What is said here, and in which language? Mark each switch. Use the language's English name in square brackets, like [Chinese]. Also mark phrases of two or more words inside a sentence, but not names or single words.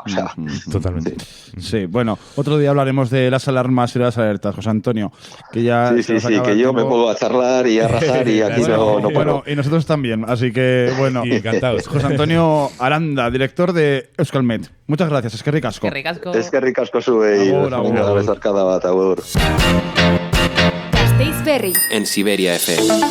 [Spanish] O sea, totalmente. Sí, bueno, otro día hablaremos de las alarmas y las alertas, José Antonio. Que ya sí, que yo me puedo a charlar y a rajar y aquí no puedo. Bueno, y nosotros también, así que bueno. Y encantados. José Antonio Aranda, director de Euskalmet. Muchas gracias, [Basque] eskerrik asko. Eskerrik asko zuei. Venga, besarkada bat, agur. Gasteiz Berri. [Spanish] En Siberia FM.